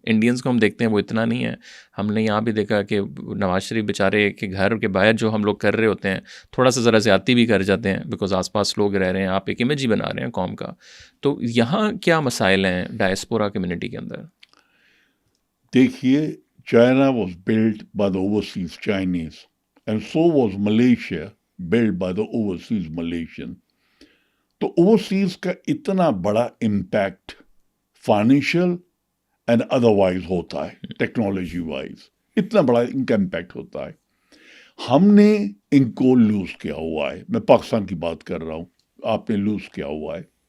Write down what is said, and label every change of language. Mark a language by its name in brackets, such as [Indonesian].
[Hindi] Indians को हम देखते हैं वो इतना नहीं है। हमने यहाँ भी देखा कि नवाज शरीफ बेचारे के घर के बाहर जो हम लोग कर रहे होते हैं, थोड़ा सा ज़रा ज़्यादती भी कर जाते हैं, बिकॉज आसपास लोग रह रहे हैं, आप एक इमेज ही बना रहे हैं कौम का। तो यहाँ क्या मसाइल हैं डायस्पोरा कम्युनिटी के अंदर? देखिए [English] China was built by the overseas Chinese, and so was Malaysia built by the overseas Malaysian. [Hindi] तो ओवरसीज का इतना बड़ा इम्पैक्ट [English] financial and otherwise [Hindi] होता है, टेक्नोलॉजी वाइज इतना बड़ा इनका इम्पैक्ट होता है. हमने इनको लूज किया हुआ है. मैं पाकिस्तान की बात कर रहा हूँ. आपने लूज किया हुआ है.